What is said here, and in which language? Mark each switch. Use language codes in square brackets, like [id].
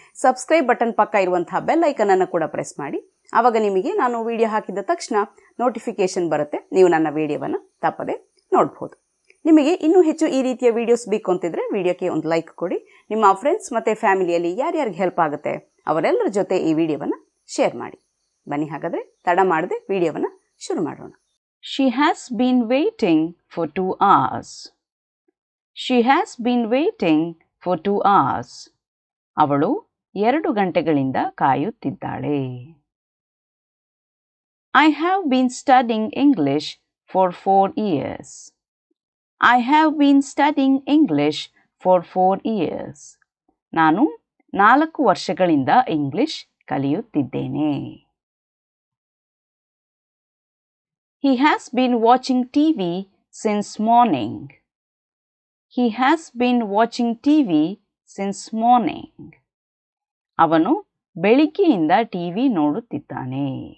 [kn] Subscribe button ಪಕ್ಕ ಇರುವಂತಹ bell ಐಕನನ್ನು ಕೂಡ ಪ್ರೆಸ್ ಮಾಡಿ. ಆವಾಗ ನಿಮಗೆ ನಾನು ವಿಡಿಯೋ ಹಾಕಿದ ತಕ್ಷಣ ನೋಟಿಫಿಕೇಶನ್ ಬರುತ್ತೆ. ನೀವು ನನ್ನ ವಿಡಿಯೋವನ್ನು ತಪ್ಪದೆ ನೋಡ್ಬೋದು. ನಿಮಗೆ ಇನ್ನೂ ಹೆಚ್ಚು ಈ ರೀತಿಯ ವಿಡಿಯೋಸ್ ಬೇಕು ಅಂತಿದ್ರೆ ವಿಡಿಯೋಕ್ಕೆ ಒಂದು ಲೈಕ್ ಕೊಡಿ. ನಿಮ್ಮ ಫ್ರೆಂಡ್ಸ್ ಮತ್ತು ಫ್ಯಾಮಿಲಿಯಲ್ಲಿ ಯಾರ್ಯಾರಿಗೆ ಹೆಲ್ಪ್ ಆಗುತ್ತೆ ಅವರೆಲ್ಲರ ಜೊತೆ ಈ ವಿಡಿಯೋವನ್ನು ಶೇರ್ ಮಾಡಿ. ಬನ್ನಿ ಹಾಗಾದರೆ ತಡ ಮಾಡದೆ ವಿಡಿಯೋವನ್ನು ಶುರು ಮಾಡೋಣ. [en] She has been waiting for 2 hours. She has been waiting for 2 hours. [kn] ಅವಳು 2 ಗಂಟೆಗಳಿಂದ ಕಾಯುತ್ತಿದ್ದಾಳೆ. [en] I have been studying English for 4 years. I have been studying English for 4 years. [kn] ನಾನು 4 ವರ್ಷಗಳಿಂದ English ಕಲಿಯುತ್ತಿದ್ದೇನೆ. [en] He has been watching TV since morning. He has been watching TV since morning. [kn] ಅವನು ಬೆಳಿಗ್ಗೆಯಿಂದ TV ನೋಡುತ್ತಿದ್ದಾನೆ.